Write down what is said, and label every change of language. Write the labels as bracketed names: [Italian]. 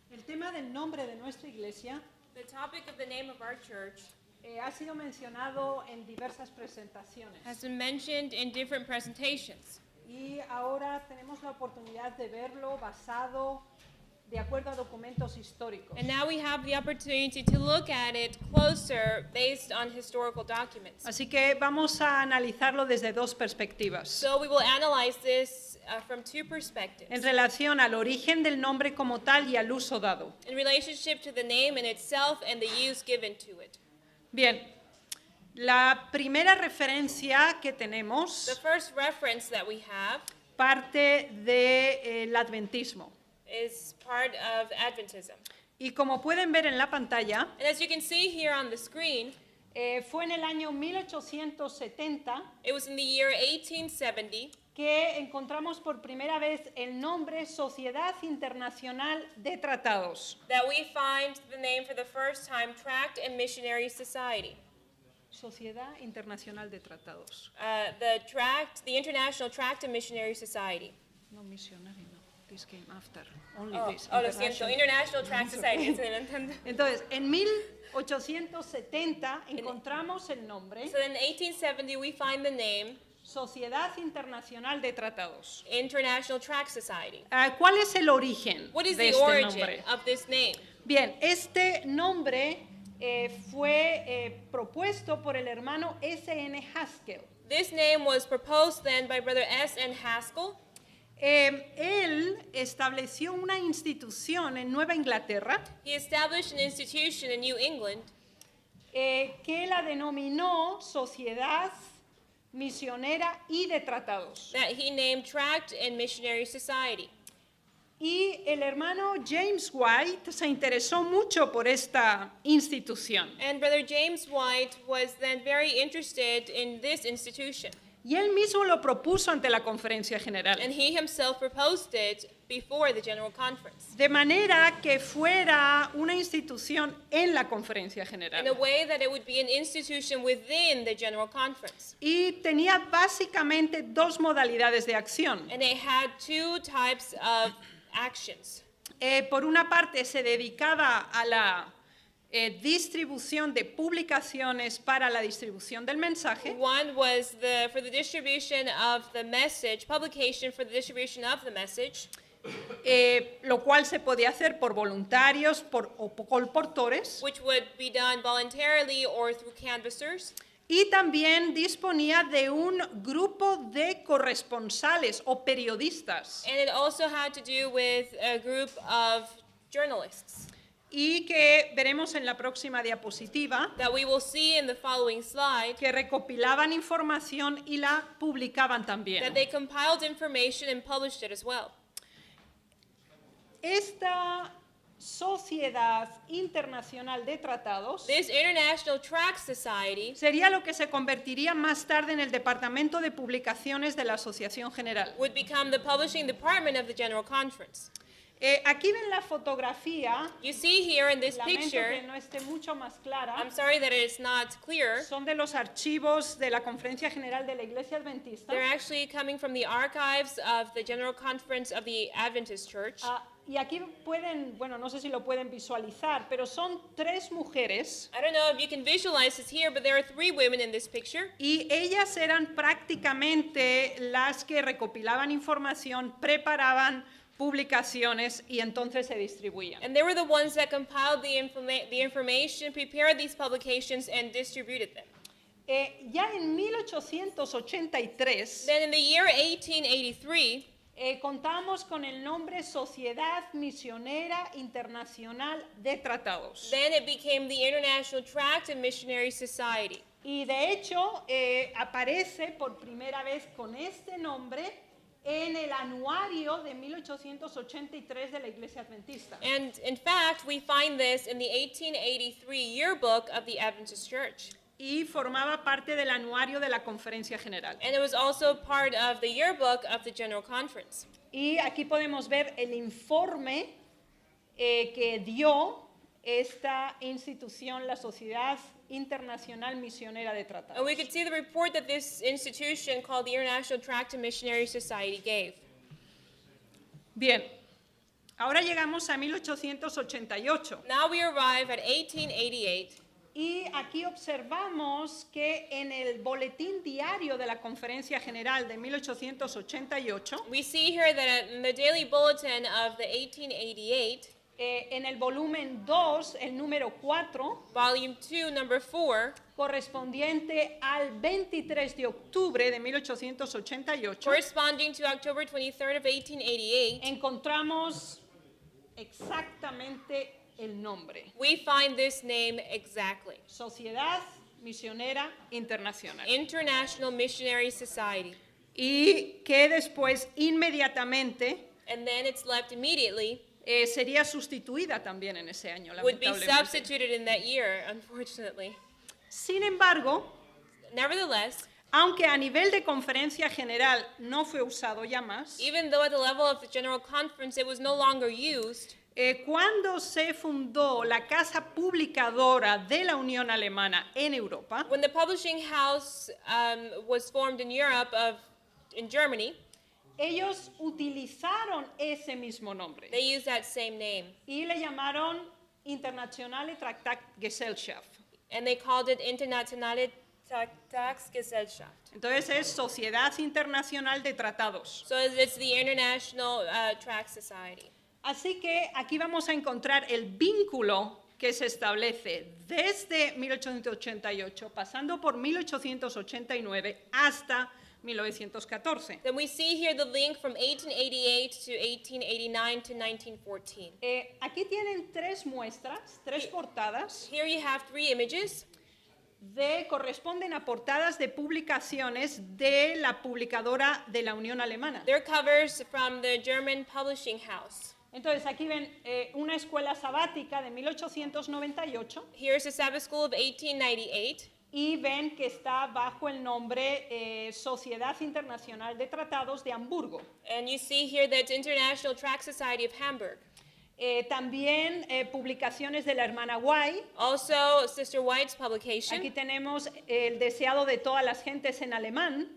[Spanish] tema del nombre de nuestra iglesia [English] The topic of the name of our church [Spanish] ha sido mencionado en diversas presentaciones. [English] has been mentioned in different presentations. [Spanish] Y ahora tenemos la oportunidad de verlo basado de acuerdo a documentos históricos. [English] And now we have the opportunity to look at it closer based on historical documents. [Spanish] Así que vamos a analizarlo desde dos perspectivas. [English] So we will analyze this from two perspectives. [Spanish] En relación al origen del nombre como tal y al uso dado. [English] In relationship to the name in itself and the use given to it. [Spanish] Bien, la primera referencia que [English] The [Spanish] tenemos [English] first reference that we have [Spanish] parte del adventismo. [English] is part of Adventism. [Spanish] Y como pueden ver en la pantalla, [English] And as you can see here on the screen, [Spanish] fue en el año 1870 [English] it was in the year 1870 [Spanish] que encontramos por primera vez el nombre Sociedad Internacional de Tratados. [English] that we find the name for the first time, Tract and Missionary Society. [Spanish] Sociedad Internacional de Tratados. [English] The International Tract and Missionary Society. No missionary, no. This came after. Only Oh, this. [Spanish] lo siento, [English] International. International Tract Society. [Spanish] Sí, lo entiendo. Entonces, en 1870 encontramos el nombre [English] So in 1870 we find the name [Spanish] Sociedad Internacional de Tratados. [English] International Tract Society. [Spanish] ¿Cuál es el origen [English] What is [Spanish] de [English] the [Spanish] este [English] origin [Spanish] nombre? [English] of this name? [Spanish] Bien, este nombre fue propuesto por el hermano S.N. Haskell. [English] This name was proposed then by Brother S.N. Haskell. [Spanish] Él estableció una institución en Nueva Inglaterra [English] He established an institution in New England [Spanish] que la denominó Sociedad Misionera y de Tratados. [English] that he named Tract and Missionary Society. [Spanish] Y el hermano James White se interesó mucho por esta institución. [English] And Brother James White was then very interested in this institution. [Spanish] Y él mismo lo propuso ante la conferencia general. [English] And he himself proposed it before the General Conference [Spanish] De manera que fuera una institución en la conferencia [English] in a [Spanish] general. [English] way that it would be an institution within the General Conference. [Spanish] Y tenía básicamente dos modalidades de acción. [English] And it had two types of actions. [Spanish] Por una parte se dedicaba a la distribución de publicaciones para la distribución del mensaje. [English] One was for the distribution of the message, publication for the distribution of the message, [Spanish] Lo cual se podía hacer por voluntarios o por colportores, [English] which would be done voluntarily or through canvassers. [Spanish] y también disponía de un grupo de corresponsales o periodistas, [English] And it also had to do with a group of journalists [Spanish] y que veremos en la próxima diapositiva, [English] that we will see in the following slide, [Spanish] que recopilaban información y la publicaban también. [English] that they compiled information and published it as well. [Spanish] Esta Sociedad Internacional de Tratados [English] This International Tract Society [Spanish] sería lo que se convertiría más tarde en el Departamento de Publicaciones de la Asociación General. [English] would become the publishing department of the General Conference. [Spanish] Aquí ven la fotografía, [English] You see here in this [Spanish] lamento que [English] picture, [Spanish] no esté mucho más clara, [English] I'm sorry that it's not clear, [Spanish] son de los archivos de la Conferencia General de la Iglesia Adventista. [English] they're actually coming from the archives of the General Conference of the Adventist Church. [Spanish] Y aquí pueden, bueno, no sé si lo pueden visualizar, pero son tres mujeres [English] I don't know if you can visualize this here, but there are three women in this picture. [Spanish] y ellas eran prácticamente las que recopilaban información, preparaban publicaciones y entonces se distribuían. [English] And they were the ones that compiled the information, prepared these publications, and distributed them. [Spanish] Ya en 1883 [English] Then in the year 1883, [Spanish] contamos con el nombre Sociedad Misionera Internacional de Tratados. [English] then it became the International Tract and Missionary Society. [Spanish] Y de hecho aparece por primera vez con este nombre en el anuario de 1883 de la Iglesia Adventista. [English] And in fact, we find this in the 1883 yearbook of the Adventist Church. [Spanish] Y formaba parte del anuario de la Conferencia General. [English] And it was also part of the yearbook of the General Conference. [Spanish] Y aquí podemos ver el informe que dio esta institución, la Sociedad Internacional Misionera de Tratados. [English] And we could see the report that this institution called the International Tract and Missionary Society gave. [Spanish] Bien, Ahora llegamos a 1888 [English] Now we arrive at 1888. [Spanish] y aquí observamos que en el boletín diario de la Conferencia General de 1888, [English] We see here that in the daily bulletin of the 1888, [Spanish] en el volumen 2, el número 4, [English] volume 2, number 4, [Spanish] correspondiente al 23 de octubre de 1888, [English] corresponding to October 23rd of 1888, [Spanish] encontramos exactamente el nombre: [English] we find this name exactly. [Spanish] Sociedad Misionera Internacional. [English] International Missionary Society. [Spanish] Y que después, inmediatamente, [English] And then it's left immediately, [Spanish] sería sustituida también en ese año, [English] would be [Spanish] lamentablemente. [English] substituted in that year, unfortunately. [Spanish] Sin embargo, [English] Nevertheless, [Spanish] aunque a nivel de conferencia general no fue usado ya más, [English] even though at the level of the General Conference it was no longer used, [Spanish] cuando se fundó la Casa Publicadora de la Unión Alemana en Europa, [English] when the publishing house was formed in Europe, in Germany, [Spanish] ellos utilizaron ese mismo nombre [English] they used that same name. [Spanish] y le llamaron Internationale Traktatgesellschaft. [English] And they called it Internationale Traktatsgesellschaft. [Spanish] Entonces es Sociedad Internacional de Tratados. [English] So it's the International Tract Society. [Spanish] Así que aquí vamos a encontrar el vínculo que se establece desde 1888, pasando por 1889 hasta 1914. [English] Then we see here the link from 1888 to 1889 to 1914. [Spanish] Aquí tienen tres muestras, tres portadas, [English] Here you have 3 images. [Spanish] corresponden a portadas de publicaciones de la publicadora de la Unión Alemana. [English] They're covers from the German publishing house. [Spanish] Entonces aquí ven una escuela sabática de 1898 [English] Here's the Sabbath School of 1898. [Spanish] y ven que está bajo el nombre Sociedad Internacional de Tratados de Hamburgo. [English] And you see here that International Tract Society of Hamburg. [Spanish] También publicaciones de la hermana White. [English] Also, Sister White's publication. [Spanish] Aquí tenemos el deseado de todas las gentes en alemán